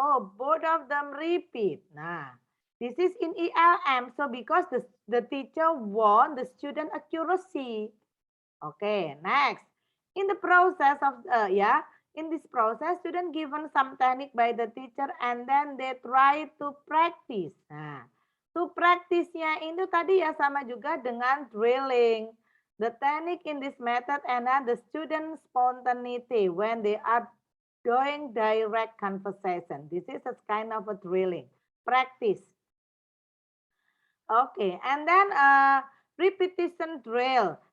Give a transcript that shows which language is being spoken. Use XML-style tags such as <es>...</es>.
<en>Oh, both of them repeat. Nah, this is in ELM. So because the teacher want the student accuracy. Okay, next. In the process of in this process, student given some technique by the teacher and then they try to practice.</en> <id>Nah, to practice-nya itu tadi ya sama juga dengan drilling.</id> <en>The technique in this method and then the student spontaneity when they are doing direct conversation. This is a kind of a drilling, practice. Okay, and then repetition drill.</en>